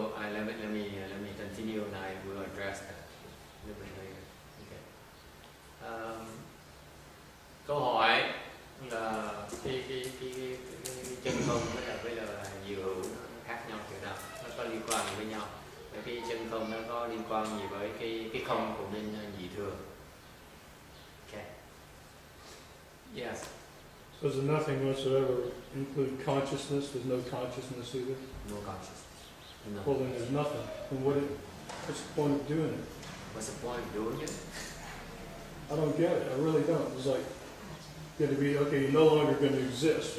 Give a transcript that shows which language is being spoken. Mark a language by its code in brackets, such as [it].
[en] Let me continue, and I will address that a little bit later. Okay. [vi] Câu hỏi là cái chân không với là diệu hữu khác nhau kiểu nào, nó có liên quan với nhau. Và cái chân không nó có liên quan gì với cái không của bên dị thường. [en] Okay. Yes. So does the nothing whatsoever include consciousness? There's no consciousness either? No consciousness. No. Well, then there's nothing. Then what's the point of doing it? What's the point of doing it? I don't get it. I really don't. It's like, going to be, okay, you're no longer going to exist.